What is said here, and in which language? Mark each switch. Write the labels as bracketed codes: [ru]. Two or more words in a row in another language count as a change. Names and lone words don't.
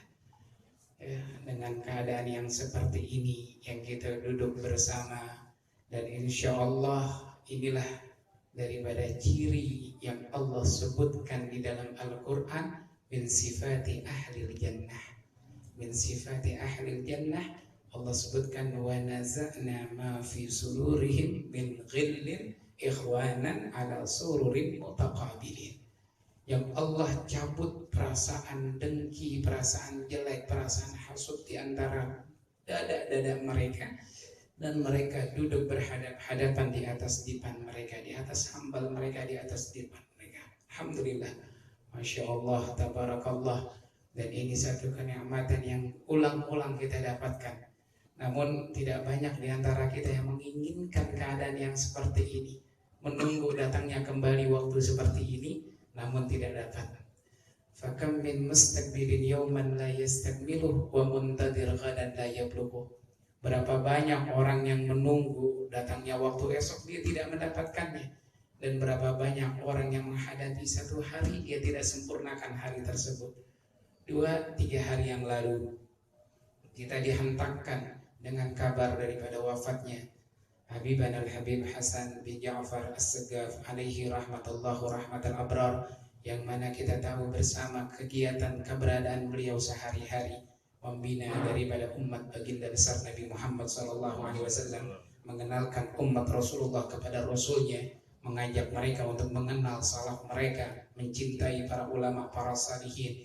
[id] Ya, dengan keadaan yang seperti ini yang kita duduk bersama, dan [ar] إن شاء الله [id] inilah daripada ciri yang Allah sebutkan di dalam Al-Quran, [ar] من صفات أهل الجنة. من صفات أهل الجنة, [id] Allah sebutkan [ar] ونزعنا ما في صدورهم من غل إخوانا على سرر متقابلين. [id] Yang Allah cabut perasaan dengki, perasaan jelek, perasaan hasud di antara dada-dada mereka, dan mereka duduk berhadap-hadapan di atas dipan mereka, di atas hambal mereka, di atas dipan mereka. [ar] الحمد لله، ما شاء الله، تبارك الله. [id] Dan ini satu kenikmatan yang ulang-ulang kita dapatkan. Namun tidak banyak di antara kita yang menginginkan keadaan yang seperti ini, menunggu datangnya kembali waktu seperti ini, namun tidak dapat. [ar] فكم من مستقبل يوما لا يستكمله ومنتظر غدا لا يبلغه. [id] Berapa banyak orang yang menunggu datangnya waktu esok, dia tidak mendapatkannya. Dan berapa banyak orang yang menghadapi satu hari, dia tidak sempurnakan hari tersebut. 2-3 hari yang lalu kita dihentakkan dengan kabar daripada wafatnya Habiban al-Habib Hasan bin Ja'far As-Segaf [ar] عليه رحمة الله رحمة الأبرار, [id] yang mana kita tahu bersama kegiatan keberadaan beliau sehari-hari membina daripada umat baginda besar Nabi Muhammad SAW, mengenalkan umat Rasulullah kepada Rasulnya, mengajak mereka untuk mengenal salaf mereka, mencintai para ulama, para salihin.